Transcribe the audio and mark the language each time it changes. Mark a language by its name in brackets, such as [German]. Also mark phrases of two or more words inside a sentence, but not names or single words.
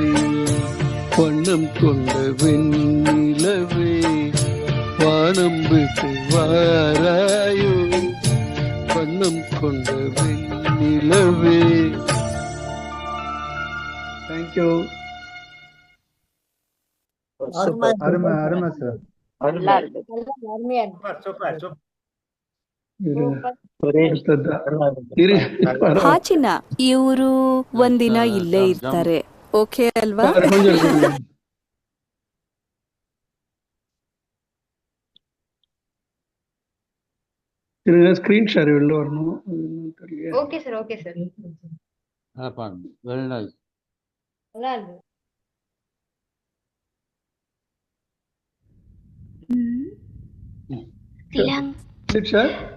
[Tamil] வண்ணம் கொண்ட வெண்ணிலவே வானம் விட்டு வாராயோ, வண்ணம் கொண்ட வெண்ணிலவே. தேங்க்யூ. அருமை அருமை சார். நல்லா இருக்கு. அருமையா இருக்கு. [English] super super. [Kannada] ಹಾಚಿನ ಇವರು ಒಂದಿನ ಇಲ್ಲೇ ಇರ್ತಾರೆ, ಓಕೆ ಅಲ್ವಾ? [English] screen share [Tamil] வெளில வரணும். [English] okay sir, okay sir. very nice. [Tamil] நல்லா இருக்கு. சார்